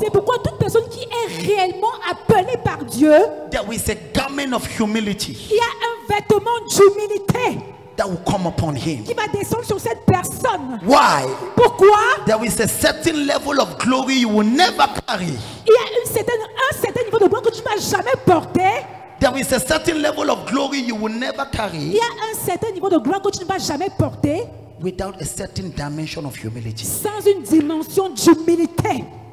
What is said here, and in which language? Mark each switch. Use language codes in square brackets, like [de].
[fr] C'est pourquoi toute personne qui est réellement appelée par Dieu, [en] there is a garment of humility [fr] il y a un vêtement d'humilité [en] that will come upon him. [fr] qui va descendre sur cette personne. [en] Why? [fr] Pourquoi? [en] There is a certain level of glory you will never carry. [fr] Il y a un certain niveau de gloire que tu ne vas jamais porter. [en] There is a certain level of glory you will never [fr] Il [en] carry [fr] y a un certain niveau de gloire que tu ne vas jamais porter [en] without a certain dimension of humility. [fr] sans une dimension d'humilité.